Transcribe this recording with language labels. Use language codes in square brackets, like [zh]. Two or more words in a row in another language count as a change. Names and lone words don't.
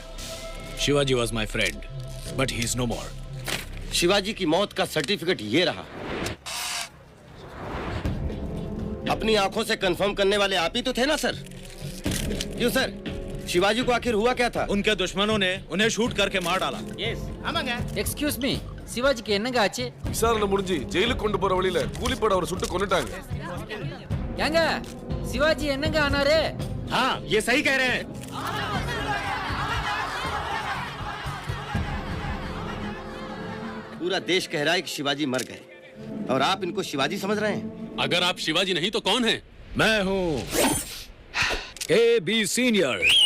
[en] Shivaji was my friend but he is no more. [hi] शिवाजी की मौत का सर्टिफिकेट ये रहा। अपनी आंखों से कंफर्म करने वाले आप ही तो थे ना सर? क्यों सर, शिवाजी को आखिर हुआ क्या था? उनके दुश्मनों ने उन्हें शूट करके मार डाला। [en] Yes, ஆமாங்க. Excuse me, [ta] சிவாஜிக்கு என்னங்க ஆச்சு? விசாரணை முடிஞ்சு ஜெயிலுக்கு கொண்டு போற வழியில கூலிப்பட அவரை சுட்டு கொன்னுட்டாங்க. ஏங்க சிவாஜி என்னங்க ஆனாரு? [hi] हाँ, ये सही कह रहे हैं। पूरा देश कह रहा है कि शिवाजी मर गए और आप इनको शिवाजी समझ रहे हैं? अगर आप शिवाजी नहीं तो कौन है? मैं हूं AB सीनियर।